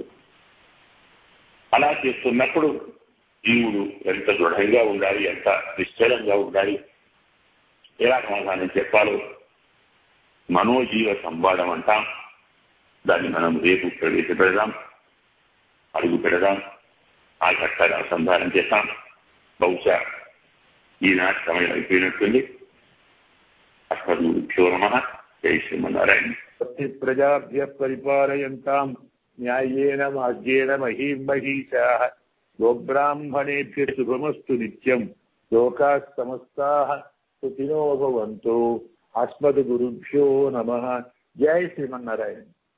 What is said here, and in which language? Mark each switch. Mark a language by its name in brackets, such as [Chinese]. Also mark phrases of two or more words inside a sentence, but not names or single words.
[Telugu] అలా చేస్తున్నప్పుడు జీవుడు ఎంత దృఢంగా ఉండాలి, ఎంత నిశ్చలంగా ఉండాలి, ఎలా సమాధానం చెప్పాలో మనోజీవ సంవాదం అంటాం. దాన్ని మనం రేపు ప్రవేశపెడదాం, అడుగు పెడదాం, ఆ ఘట్టాన్ని అనుసంధానం చేస్తాం. బహుశా ఈనాటి సమయం అయిపోయినట్టుంది. [Sanskrit] అస్మద్గురుభ్యో నమః. జై శ్రీమన్నారాయణ. ప్రజాభ్య పరిపాలయంతాం న్యాయేన మార్గేణ మహీం మహీశాః గోబ్రాహ్మణేభ్య శుభమస్తు నిత్యం లోకాః సమస్తాః సుఖినో భవంతు. అస్మద్గురుభ్యో నమః. జై శ్రీమన్నారాయణ.